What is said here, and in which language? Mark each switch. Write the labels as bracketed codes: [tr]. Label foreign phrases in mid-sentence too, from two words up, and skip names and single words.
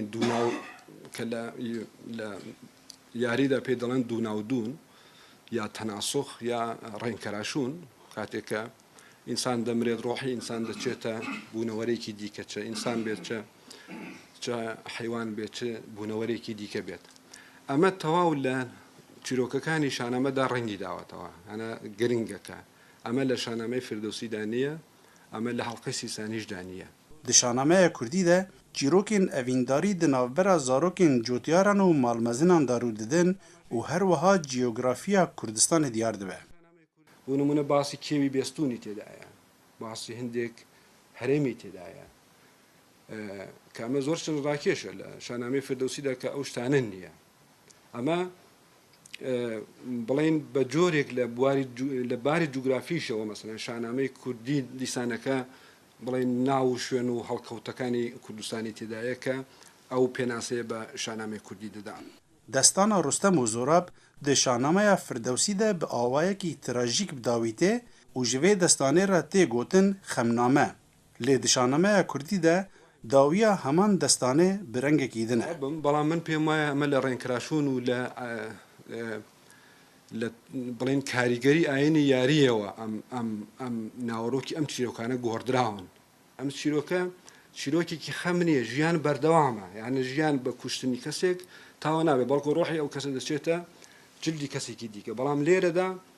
[ckb] دووناو کە لە یاریدا پێ دەڵێن دووناودون یا تەناسوخ یا ڕێنکەراشون کاتێکە ئینسان دەمرێت ڕۆحی ئینسان دەچێتە بوونەوەرێکی دیکە چە ئینسان بێت چە حیوان بێت چ بوونەوەرێکی دیکە بێت ئەمە تەواو لە چیرۆکەکانی شانامەدا ڕەنگی داوەتەوە ئەنە گرنگەکە ئەمە لە شانامەی فردەوسیدا نییە ئەمە لە هەڵقەی سیسانیشدا نییە [ku] di şanamaya Kurdî de çîrokên evîndarî di navbera zarokên cotiyaran û malmezinan de rû didin û her wiha cîyografiya Kurdistanê diyar dibe. [ckb] بۆ نمونە باسی کێوی بێستوونی تێدایە باسی هەندێک هەرێمی تێدایە کە ئەمە زۆر چەند ڕاکێشە لە شانامەی فردەوسیدا کە ئەو شتانە نییە ئەمە بڵێن بە جۆرێک لە باری جوگرافیشەوە مەسەلەن شانامەی کوردی دیسانەکە بڵێن ناو و شوێن و هەڵکەوتەکانی کوردستانی تێدایە کە ئەو پێناسەیە بە شانامەی کوردی دەدان [ku] Destana Rostem û Zorab di şanameya Firdewsî de bi awayekî trajîk bidawîtê û ji vê destanê re tê gotin xemname. Lê di şanameya Kurdî de dawiya heman destanê bi rengekî din e. [ckb] بەڵام من پێم وایە ئەمە لە ڕێنکراشون و لە بڵێن کاریگەری ئاینی یاریەوە ئەم ناوەڕۆکی ئەم چیرۆکانە گۆڕدراون ئەم چیرۆکێکی خەم نییە ژیان بەردەوامە یعنی ژیان بە کوشتنی کەسێک تاوە نابێت بەڵکو ڕۆحی ئەو کەسە دەچێتە جلدی کەسێکی دیکە بەڵام لێرەدا